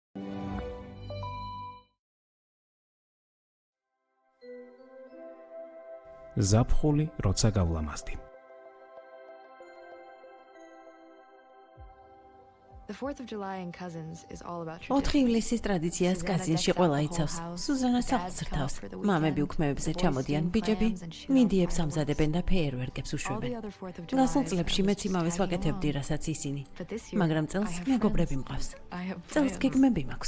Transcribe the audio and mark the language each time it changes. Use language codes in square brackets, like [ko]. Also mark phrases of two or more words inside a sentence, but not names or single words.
[ka] ზაფხული, როცა გავლამაზდი. [en] The 4th of July in Cousins is all about [ka] 4 ივლისის ტრადიციას კაზინში ყველა იცავს. სუზანა სახლს რთავს. მამები უქმეებზე ჩამოდიან, ბიჭები მინდიებს ამზადებენ და ფეიერვერკებს უშვებენ. გასულ წლებში მეც იმავეს ვაკეთებდი, რასაც ისინი. მაგრამ წელს მეგობრები მყავს. წელს გეგმები მაქვს.